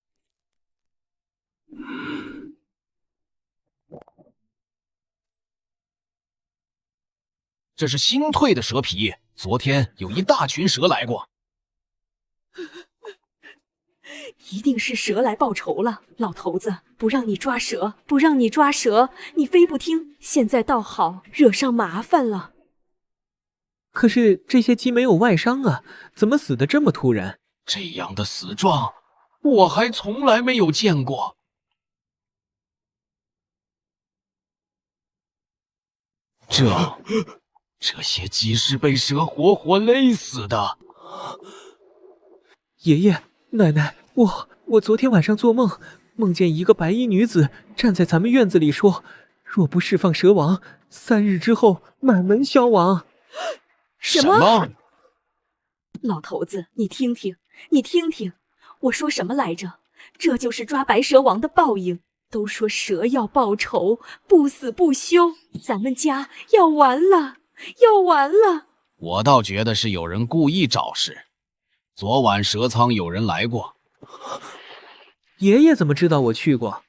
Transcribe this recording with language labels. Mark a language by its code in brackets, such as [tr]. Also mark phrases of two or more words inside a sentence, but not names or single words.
[zh] 這是新退的蛇皮，昨天有一大群蛇來過。一定是蛇來報仇了。老頭子，不讓你抓蛇，不讓你抓蛇，你非不聽，現在倒好，惹上麻煩了。可是這些雞沒有外傷啊，怎麼死得這麼突然？這樣的死狀，我還從來沒有見過。這些雞是被蛇活活勒死的。爺爺，奶奶，我昨天晚上做夢，夢見一個白衣女子站在咱們院子裡說，若不釋放蛇王，3日之後滿門消亡。什麼？老頭子，你聽聽，你聽聽，我說什麼來着？這就是抓白蛇王的報應。都說蛇要報仇，不死不休，咱們家要完了，要完了。我倒覺得是有人故意找事。昨晚蛇倉有人来过。爺爺怎麼知道我去過？